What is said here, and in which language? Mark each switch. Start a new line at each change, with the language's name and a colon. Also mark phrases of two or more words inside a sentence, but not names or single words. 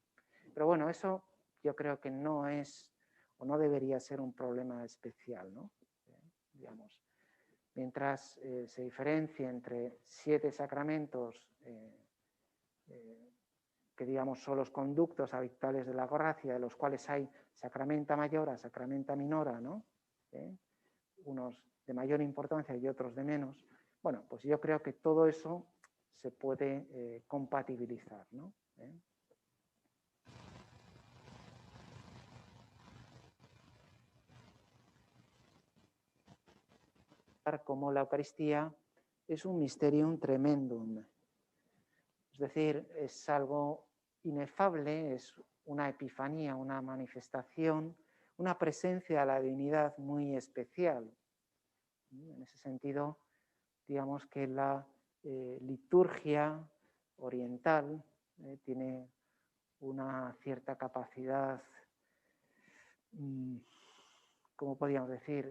Spanish: Pero bueno, eso yo creo que no es o no debería ser un problema especial, ¿no? Digamos, mientras se diferencia entre 7 sacramentos que digamos son los conductos habituales de la gracia, de los cuales hay
Latin: sacramenta mayora, sacramenta minora,
Spanish: ¿no? Unos de mayor importancia y otros de menos. Bueno, pues yo creo que todo eso se puede compatibilizar, ¿no? Como la Eucaristía es un
Latin: mysterium tremendum.
Spanish: Es decir, es algo inefable, es una epifanía, una manifestación, una presencia de la divinidad muy especial. En ese sentido, digamos que la liturgia oriental tiene una cierta capacidad, ¿cómo podríamos decir?